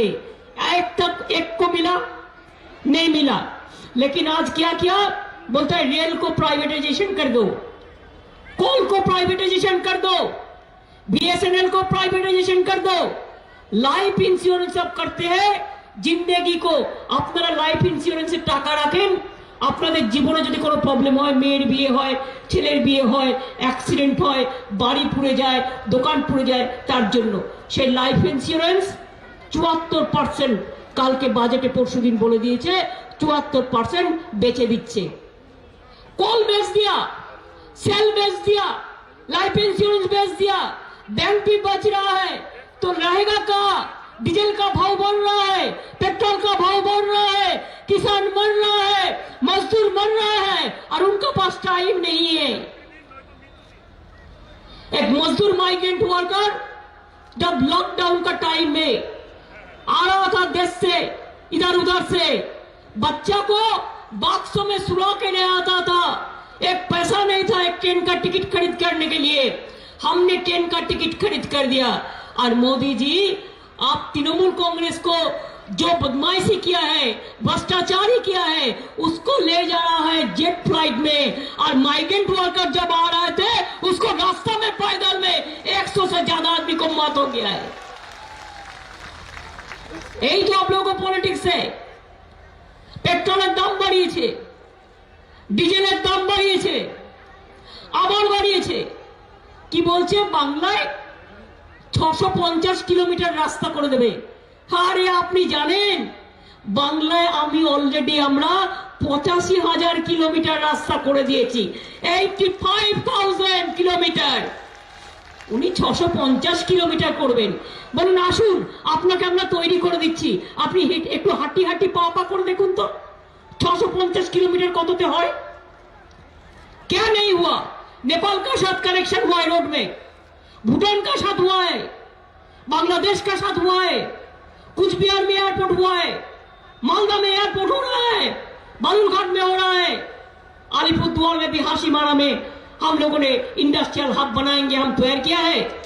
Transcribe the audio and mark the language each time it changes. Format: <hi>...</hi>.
<hi>एक तक एक को मिला नहीं मिला। लेकिन आज क्या किया? बोलता है रेल को प्राइवेटाइजेशन कर दो, कोल को प्राइवेटाइजेशन कर दो, बीएसएनएल को प्राइवेटाइजेशन कर दो, लाइफ इंश्योरेंस सब करते हैं। जिंदगी को अपना लाइफ इंश्योरेंस टाका राखें,</hi> <bn>আপনাদের জীবনে যদি কোনো প্রবলেম হয়, মেয়ের বিয়ে হয়, ছেলের বিয়ে হয়, অ্যাক্সিডেন্ট হয়, বাড়ি পুড়ে যায়, দোকান পুড়ে যায়, তার জন্য সেই লাইফ ইন্স্যুরেন্স 74% কালকে বাজেটে পরশুদিন বলে দিয়েছে 74% বেচে দিচ্ছে।</bn> <hi>कॉल बेच दिया, सेल बेच दिया, लाइफ इंश्योरेंस बेच दिया, बैंक भी बच रहा है, तो रहेगा कहाँ? डीजल का भाव बढ़ रहा है, पेट्रोल का भाव बढ़ रहा है, किसान मर रहा है, मजदूर मर रहा है और उनका पास टाइम नहीं है। एक मजदूर माइग्रेंट वर्कर जब लॉकडाउन का टाइम में आ रहा था देश से इधर उधर से, बच्चा को बॉक्सों में सुला के ले आता था। एक पैसा नहीं था एक ट्रेन का टिकट खरीद करने के लिए, हमने ट्रेन का टिकट खरीद कर दिया। और मोदी जी, आप तृणमूल कांग्रेस को जो बदमाशी किया है, भ्रष्टाचारी किया है, उसको ले जा रहा है जेट फ्लाइट में। और माइग्रेंट वर्कर जब आ रहे थे, उसको रास्ता में पैदल में 100 से ज्यादा आदमी को मौत हो गया है। यही तो आप लोगों को पॉलिटिक्स है।</hi> <bn>পেট্রোলের দাম বাড়িয়েছে, ডিজেলের দাম বাড়িয়েছে, আবার বাড়িয়েছে। কি বলছে? বাংলায় 650 কিলোমিটার রাস্তা করে দেবে। আরে আপনি জানেন বাংলায় আমি অলরেডি আমরা 85,000 কিলোমিটার রাস্তা করে দিয়েছি, 85,000 কিলোমিটার। উনি 650 কিলোমিটার করবেন। বলুন আসুন আপনাকে আমরা তৈরি করে দিচ্ছি, আপনি একটু হাঁটি হাঁটি পা পা করে দেখুন তো 650 किलोमीटर কততে হয়।</bn> <hi>क्या नहीं हुआ? नेपाल का साथ कनेक्शन हुआ है रोड में, भूटान का साथ हुआ है, बांग्लादेश का साथ हुआ है, कुछ बिहार में एयरपोर्ट हुआ है, मालदा में एयरपोर्ट हो रहा है, बालूरघाट में हो रहा है, अलीपुरद्वार में भी हाशीमारा में हम लोगों ने इंडस्ट्रियल हब बनाएंगे, हम तैयार किया है।</hi>